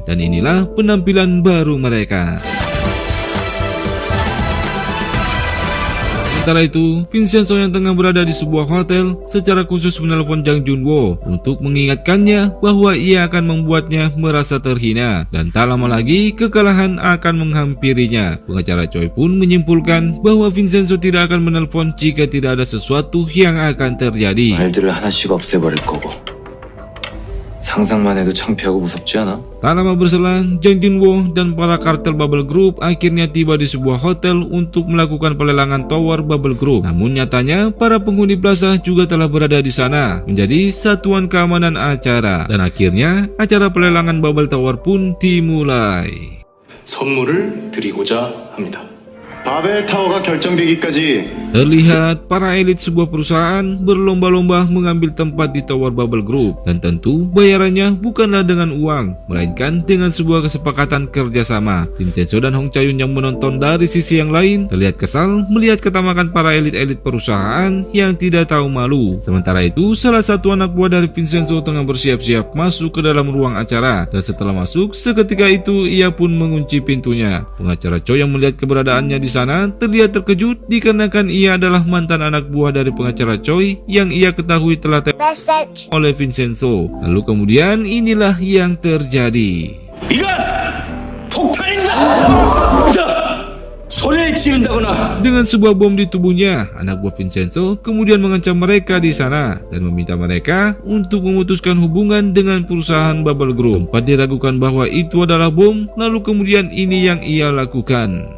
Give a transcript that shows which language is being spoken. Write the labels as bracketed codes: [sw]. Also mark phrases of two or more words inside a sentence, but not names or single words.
[id] Dan inilah penampilan baru mereka. Sementara itu, Vincenzo yang tengah berada di sebuah hotel secara khusus menelpon Jang Junwo untuk mengingatkannya bahwa ia akan membuatnya merasa terhina dan tak lama lagi kekalahan akan menghampirinya. Pengacara Choi pun menyimpulkan bahwa Vincenzo tidak akan menelpon jika tidak ada sesuatu yang akan terjadi. [ko] 말들을 하나씩 없애버릴 거고 상상만 해도 창피하고 무섭지 않아? [id] Tak lama berselang, Jang Junwo dan para kartel Bubble Group akhirnya tiba di sebuah hotel untuk melakukan pelelangan tower Bubble Group. Namun nyatanya, para penghuni plaza juga telah berada di sana menjadi satuan keamanan acara. Dan akhirnya, acara pelelangan Bubble Tower pun dimulai. [ko] 선물을 드리고자 합니다. 바벨 타워가 결정되기까지 [id] Terlihat para elit sebuah perusahaan berlomba-lomba mengambil tempat di Tower Bubble Group, dan tentu bayarannya bukanlah dengan uang, melainkan dengan sebuah kesepakatan kerjasama. Vincenzo dan Hong Chayun yang menonton dari sisi yang lain terlihat kesal melihat ketamakan para elit-elit perusahaan yang tidak tahu malu. Sementara itu, salah satu anak buah dari Vincenzo tengah bersiap-siap masuk ke dalam ruang acara, dan setelah masuk, seketika itu ia pun mengunci pintunya. Pengacara Choi yang melihat keberadaannya di sana terlihat terkejut dikarenakan ia adalah mantan anak buah dari pengacara Choi yang ia ketahui telah tewas oleh Vincenzo. Lalu kemudian inilah yang terjadi. [ko] 이건 폭탄입니다. 소리를 지른다거나 [id] Dengan sebuah bom di tubuhnya, anak buah Vincenzo kemudian mengancam mereka di sana dan meminta mereka untuk memutuskan hubungan dengan perusahaan Bubble Group. Sempat diragukan bahwa itu adalah bom, lalu kemudian ini yang ia lakukan.